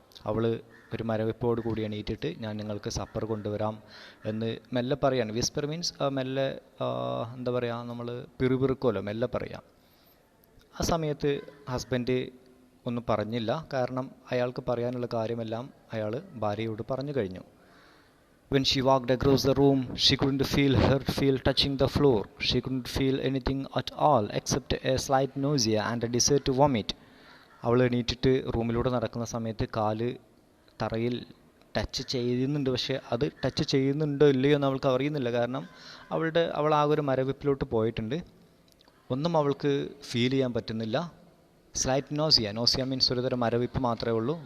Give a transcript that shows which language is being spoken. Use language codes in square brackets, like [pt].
[ml] അവൾ ഒരു മരവിപ്പോട് കൂടി എണീറ്റിട്ട് ഞാൻ നിങ്ങൾക്ക് സപ്പർ കൊണ്ടുവരാം എന്ന് മെല്ലെ പറയാണ്. വിസ്പർ മീൻസ് മെല്ലെ, എന്താ പറയുക, നമ്മൾ പിറുപിറുക്കുമല്ലോ, മെല്ലെ പറയാം. ആ സമയത്ത് ഹസ്ബൻഡ് ഒന്നും പറഞ്ഞില്ല. കാരണം അയാൾക്ക് പറയാനുള്ള കാര്യമെല്ലാം അയാൾ ഭാര്യയോട് പറഞ്ഞു കഴിഞ്ഞു. [en] When she walked across the room, she couldn't feel her feet touching the floor. She couldn't feel anything at all except a slight nausea and a desire to vomit. [ml] അവൾ എണീറ്റിട്ട് റൂമിലൂടെ നടക്കുന്ന സമയത്ത് കാല് തറയിൽ ടച്ച് ചെയ്യുന്നുണ്ട്. പക്ഷേ അത് ടച്ച് ചെയ്യുന്നുണ്ടോ ഇല്ലയോ എന്ന് അവൾക്ക് അറിയുന്നില്ല. കാരണം അവൾ ആ ഒരു മരവിപ്പിലോട്ട് പോയിട്ടുണ്ട്. ഒന്നും അവൾക്ക് ഫീൽ ചെയ്യാൻ പറ്റുന്നില്ല. സ്ലൈറ്റ് നോസിയ മീൻസ് ഒരു തരം മരവിപ്പ് മാത്രമേ ഉള്ളൂ.